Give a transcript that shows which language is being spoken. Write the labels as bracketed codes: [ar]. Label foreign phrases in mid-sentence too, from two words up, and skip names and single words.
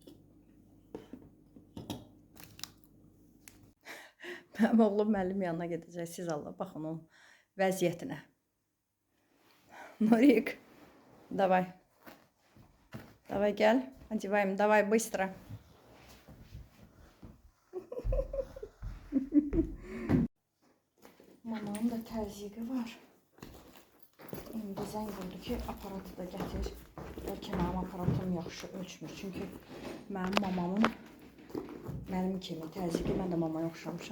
[az] Mənim oğlum müəllim yanına gedəcək. Siz Allah baxın onun vəziyyətinə. Nurik, [ru] давай. Давай gel. Одеваем. Давай быстро. [az] Mamanın da təzyiqi var. İndi zəng vurdu ki, aparatı da gətir. Bəlkə mənim aparatım yaxşı ölçmür. Çünki mənim mamamın mənim kimi təzyiqi, mən də mamaya oxşamışam.